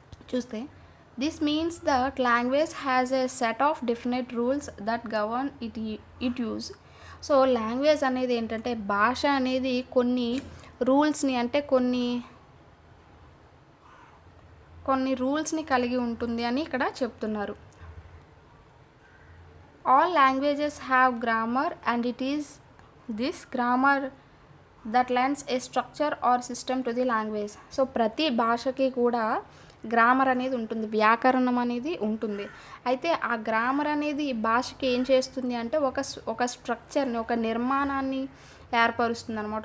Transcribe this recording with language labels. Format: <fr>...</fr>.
<en>చూస్తే this means that language has a set of definite rules that govern it use.</en> <te>So language అనేది ఏంటంటే భాష అనేది కొన్ని రూల్స్ని, అంటే కొన్ని రూల్స్ని కలిగి ఉంటుంది అని ఇక్కడ చెప్తున్నారు.</te> <en>All languages have grammar and it is this grammar that lends a structure or system to the language.</en> <te>So ప్రతి భాషకి కూడా గ్రామర్ అనేది ఉంటుంది, వ్యాకరణం అనేది ఉంటుంది. అయితే ఆ గ్రామర్ అనేది భాషకి ఏం చేస్తుంది అంటే ఒక స్ట్రక్చర్ని, ఒక నిర్మాణాన్ని ఏర్పరుస్తుంది అనమాట.</te>